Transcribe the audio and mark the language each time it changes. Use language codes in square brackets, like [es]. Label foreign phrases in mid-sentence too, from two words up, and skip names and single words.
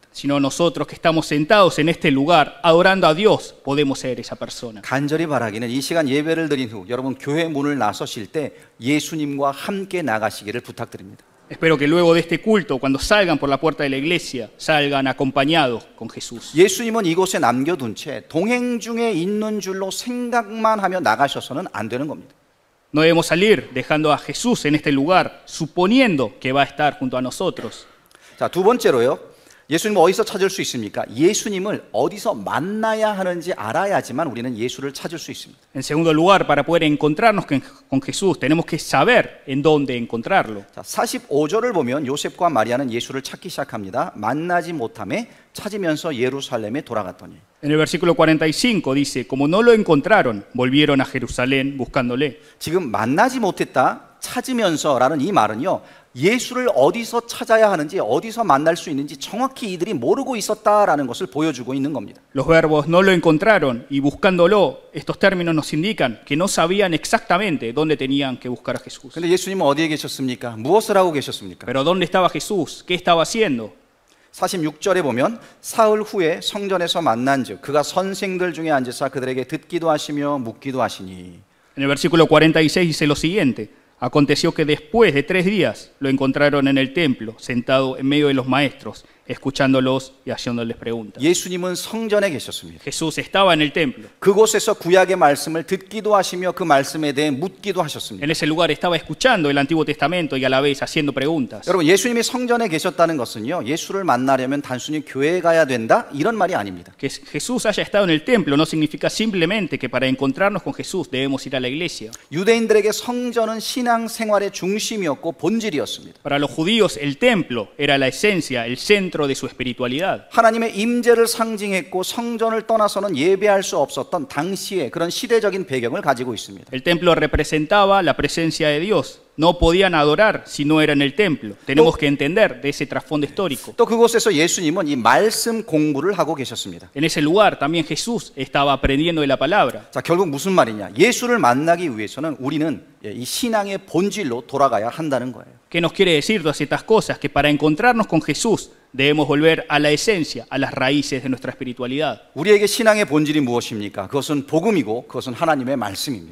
[es] sino nosotros que estamos sentados en este lugar, adorando a Dios, podemos ser esa persona. [ko] 간절히 바라기는 이 시간 예배를 드린 후 여러분 교회 문을 나서실 때 예수님과 함께 나가시기를 부탁드립니다. [es] Espero que luego de este culto, cuando salgan por la puerta de la iglesia, salgan acompañados con Jesús. [ko] 예수님은 이곳에 남겨둔 채 동행 중에 있는 줄로 생각만 하며 나가셔서는 안 되는 겁니다. [es] No debemos salir dejando a Jesús en este lugar, suponiendo que va a estar junto a nosotros. [ko] 자, 두 번째로요. 예수님을 어디서 찾을 수 있습니까? 예수님을 어디서 만나야 하는지 알아야지만 우리는 예수를 찾을 수 있습니다. [es] En segundo lugar, para poder encontrarnos con Jesús, tenemos que saber en dónde encontrarlo. [ko] 자, 45절을 보면 요셉과 마리아는 예수를 찾기 시작합니다. 만나지 못함에 찾으면서 예루살렘에 돌아갔더니. [es] En el versículo 45 dice, como no lo encontraron, volvieron a Jerusalén buscándole. [ko] 지금 만나지 못했다, 찾으면서라는 이 말은요. 예수를 어디서 찾아야 하는지 어디서 만날 수 있는지 정확히 이들이 모르고 있었다라는 것을 보여주고 있는 겁니다. [es] Los verbos no lo encontraron y buscándolo, estos términos nos indican que no sabían exactamente dónde tenían que buscar a Jesús. [ko] 근데 예수님은 어디에 계셨습니까? 무엇을 하고 계셨습니까? [es] Pero ¿dónde estaba Jesús? ¿Qué estaba haciendo? [ko] 46절에 보면 사흘 후에 성전에서 만난즉 그가 선생들 중에 앉으사 그들에게 듣기도 하시며 묻기도 하시니. [es] En el versículo 46 dice lo siguiente. Aconteció que después de 3 días lo encontraron en el templo, sentado en medio de los maestros, escuchándolos y haciéndoles preguntas. [ko] 예수님은 성전에 계셨습니다. [es] Jesús estaba en el templo. [ko] 그곳에서 구약의 말씀을 듣기도 하시며 그 말씀에 대해 묻기도 하셨습니다. [es] En ese lugar estaba escuchando el Antiguo Testamento y a la vez haciendo preguntas. [ko] 여러분, 예수님이 성전에 계셨다는 것은요, 예수를 만나려면 단순히 교회에 가야 된다 이런 말이 아닙니다. [es] Que Jesús haya estado en el templo no significa simplemente que para encontrarnos con Jesús debemos ir a la iglesia. [ko] 유대인들에게 성전은 신앙 생활의 중심이었고 본질이었습니다. [es] Para los judíos el templo era la esencia, el centro de su espiritualidad. [ko] 하나님의 임재를 상징했고 성전을 떠나서는 예배할 수 없었던 당시의 그런 시대적인 배경을 가지고 있습니다. [es] El templo representaba la presencia de Dios. No podían adorar si no era en el templo. Tenemos que entender de ese trasfondo histórico. [ko] 또 그곳에서 예수님은 이 말씀 공부를 하고 계셨습니다. [es] En ese lugar también Jesús estaba aprendiendo de la palabra. [ko] 자, 결국 무슨 말이냐? 예수를 만나기 위해서는 우리는 이 신앙의 본질로 돌아가야 한다는 거예요. [es] ¿Qué nos quiere decir todas estas cosas? Que para encontrarnos con Jesús debemos volver a la esencia, a las raíces de nuestra espiritualidad. [ko] 우리에게 신앙의 본질이 무엇입니까? 그것은 복음이고 그것은 하나님의 말씀입니다.